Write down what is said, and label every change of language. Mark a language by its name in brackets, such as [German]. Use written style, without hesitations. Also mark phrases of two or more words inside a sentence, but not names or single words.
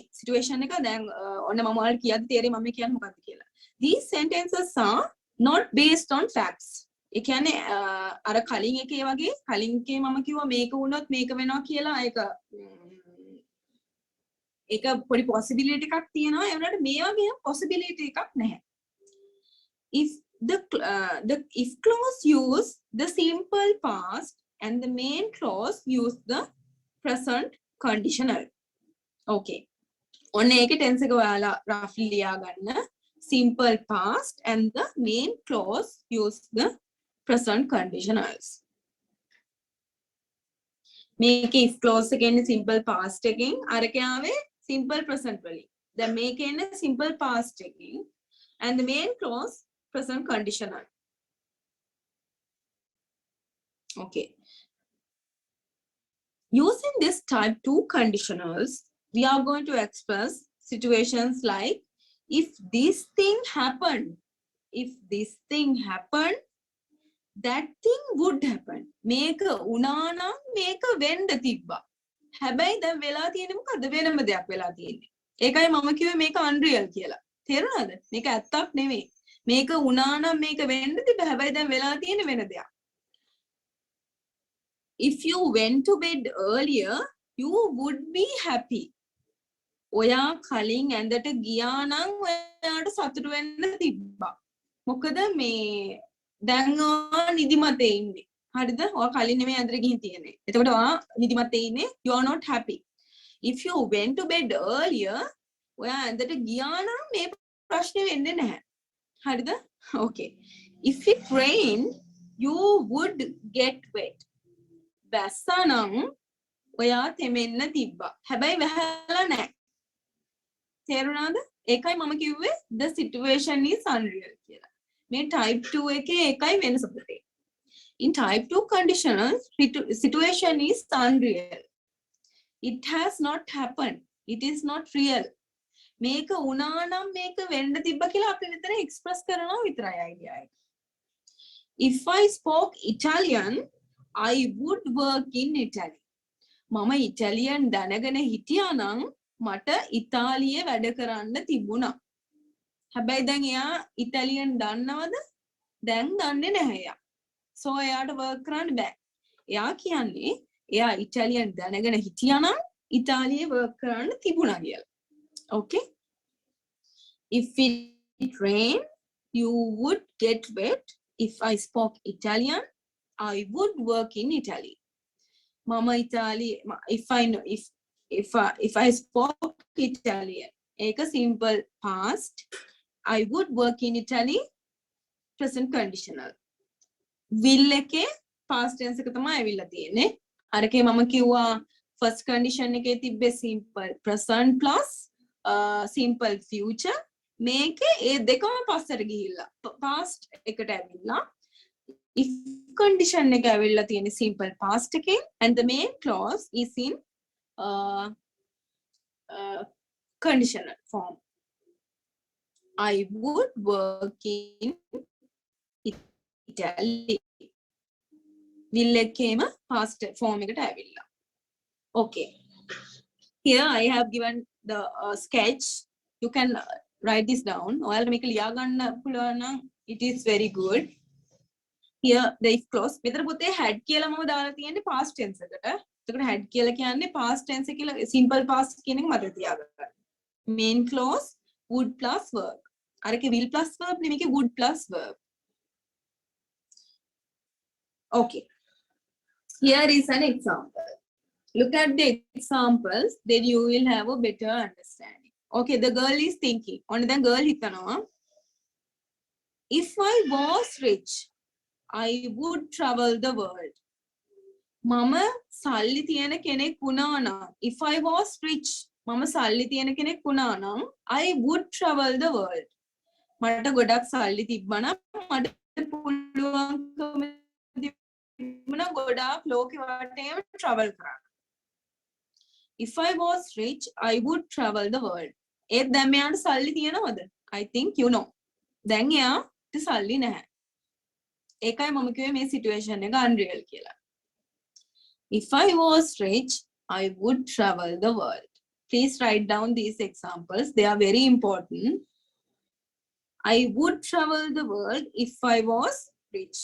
[Sinhala] Situation එක දැන් ඔන්න මම ඔයාලට කියද්දි තේරෙයි මම කියන්නේ මොකක්ද කියලා. [English] These sentences are not based on facts. [Sinhala] ඒ කියන්නේ අර කලින් එකේ වගේ කලින් එකේ මම කිව්වා මේක වුණොත් මේක වෙනවා කියලා ඒක පොඩි possibility එකක් තියෙනවා. ඒ වුණාට මේ වගේ possibility එකක් නැහැ. [English] If if clause use the simple past and the main clause use the present conditional. [Sinhala] Okay. ඔන්න ඒකේ tense එක ඔයාලා roughly ලියා ගන්න. [English] Simple past and the main clause use the present conditionals. [Sinhala] මේකේ [English] if clause [Sinhala] එකේ ඉන්නේ [English] simple past [Sinhala] එකකින් අරක ආවේ [English] simple present [Sinhala] වලින්. දැන් මේකේ ඉන්නේ [English] simple past [Sinhala] එකකින් [English] and the main clause present conditional. Okay. Using this type 2 conditionals, we are going to express situations like if this thing happened, that thing would happen. [Sinhala] මේක වුණා නම් මේක වෙන්න තිබ්බා. හැබැයි දැන් වෙලා තියෙන්නේ මොකද්ද? වෙනම දෙයක් වෙලා තියෙන්නේ. ඒකයි මම කිව්වේ මේක unreal කියලා. තේරුණාද? මේක ඇත්තක් නෙමෙයි. මේක වුණා නම් මේක වෙන්න තිබ්බා. හැබැයි දැන් වෙලා තියෙන්නේ වෙන දෙයක්. [English] If you went to bed earlier, you would be happy. [Sinhala] ඔයා කලින් ඇඳට ගියා නම් ඔයාට සතුටු වෙන්න තිබ්බා. මොකද මේ දැන් ඔයා නිදිමතේ ඉන්නේ. හරිද? ඔයා කලින් නෙමෙයි ඇඳට ගිහින් තියෙන්නේ. එතකොට ඔයා නිදිමතේ ඉන්නේ. [English] You are not happy. If you went to bed earlier, [Sinhala] ඔයා ඇඳට ගියා නම් මේ ප්‍රශ්නේ වෙන්නේ නැහැ. හරිද? [English] Okay. If it rained, you would get wet. [Sinhala] වැස්සා නම් ඔයා තෙමෙන්න තිබ්බා. හැබැයි වැහලා නැහැ. තේරුණාද? ඒකයි මම කිව්වේ [English] the situation is unreal [Sinhala] කියලා. මේ type 2 එකේ ඒකයි වෙනස පුතේ. [English] In type 2 conditional, situation is unreal. It has not happened. It is not real. [Sinhala] මේක වුණා නම් මේක වෙන්න තිබ්බා කියලා අපි විතර express කරනවා විතරයි idea එක. [English] If I spoke Italian, I would work in Italy. [Sinhala] මම ඉතාලියන් දැනගෙන හිටියා නම් මට ඉතාලියේ වැඩ කරන්න තිබුණා. හැබැයි දැන් එයා ඉතාලියන් දන්නවද? දැන් දන්නේ නැහැ එයා. So එයාට work කරන්න බෑ. එයා කියන්නේ එයා ඉතාලියන් දැනගෙන හිටියා නම් ඉතාලියේ work කරන්න තිබුණා කියලා. [English] Okay? If it rained, you would get wet. If I spoke Italian, I would work in Italy. Mama Italy, if I know if I spoke Italian, a simple past, I would work in Italy, present conditional. [Sinhala] Will එකේ past tense එක තමයි ඇවිල්ලා තියෙන්නේ. අරකේ මම කිව්වා [English] first condition [Sinhala] එකේ තිබ්බේ [English] simple present plus simple future. [Sinhala] මේකේ ඒ දෙකම පස්සට ගිහිල්ලා past එකට ඇවිල්ලා [English] if condition [Sinhala] එක ඇවිල්ලා තියෙන්නේ simple past එකේ [English] and the main clause is in conditional form. I would work in Italy. Will came past form [Sinhala] එකට ඇවිල්ලා. [English] Okay. Here I have given the sketch. You can write this down. [Sinhala] ඔයාලට මේක ලියා ගන්න පුළුවන් නම් [English] it is very good. Here the if clause. [Sinhala] මෙතන පුතේ had කියලා මම දාලා තියෙන්නේ [English] past tense [Sinhala] එකට. එතකොට had කියලා කියන්නේ [English] past tense [Sinhala] කියලා [English] simple past [Sinhala] කියන එක මතක තියාගන්න. [English] Main clause would plus verb. [Sinhala] අරකේ [English] will plus verb [Sinhala] නෙමෙයි [English] would plus verb. [Sinhala] Okay. [English] Here is an example. Look at the examples, then you will have a better understanding. Okay, the girl is thinking. On the girl hitanawa. If I was rich, I would travel the world. [Sinhala] මම සල්ලි තියෙන කෙනෙක් වුණා නම්. [English] If I was rich, [Sinhala] මම සල්ලි තියෙන කෙනෙක් වුණා නම්, [English] I would travel the world. [Sinhala] මට ගොඩක් සල්ලි තිබ්බනම් මට පුළුවන්කම තිබුණා ගොඩාක් ලෝකෙ වටේම travel කරන්න. [English] If I was rich, I would travel the world. [Sinhala] ඒත් දැන් මෙයාට සල්ලි තියෙනවද? [English] I think you know. [Sinhala] දැන් එයාට සල්ලි නැහැ. ඒකයි මම කිව්වේ මේ situation එක unreal කියලා. [English] If I was rich, I would travel the world. Please write down these examples. They are very important. I would travel the world if I was rich.